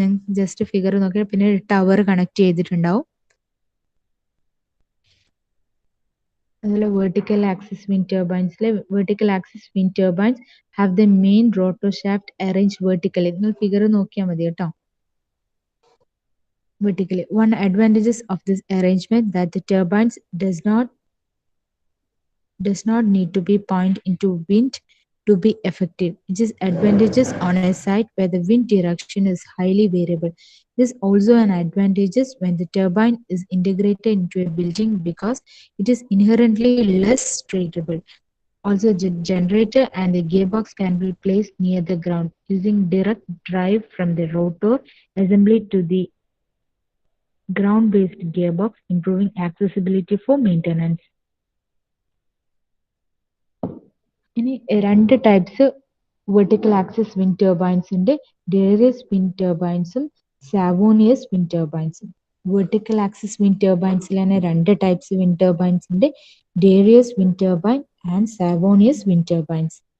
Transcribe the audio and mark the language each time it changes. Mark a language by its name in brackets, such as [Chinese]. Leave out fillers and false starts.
[Malayalam] ഞാൻ just figure നോക്കി. പിന്നെ ടവർ കണക്ട് ചെയ്തിട്ടുണ്ടാവും. അതുപോലെ vertical axis wind ടർബൈൻസിലെ [English] Vertical axis wind turbines have the main rotor shaft arrange vertically. [Malayalam] നിങ്ങൾ ഫിഗർ നോക്കിയാൽ മതി കേട്ടോ. [English] Vertically. One advantages of this arrangement that the turbines does not need to be pointed into wind to be effective. It is advantageous on a site where the wind direction is highly variable. This is also an advantageous when the turbine is integrated into a building because it is inherently less traceable. Also, the generator and the gearbox can be placed near the ground using direct drive from the rotor assembly to the ground-based gearbox, improving accessibility for maintenance. [Malayalam] ഇനി രണ്ട് types vertical axis wind turbines ഉണ്ട്. Darius wind ടർബൈൻസും സാവോണിയസ് wind ടർബൈൻസും. Vertical axis wind ടർബൈൻസിൽ തന്നെ രണ്ട് types wind turbines ഉണ്ട്. Darius wind turbine and സാവോണിയസ് wind turbines.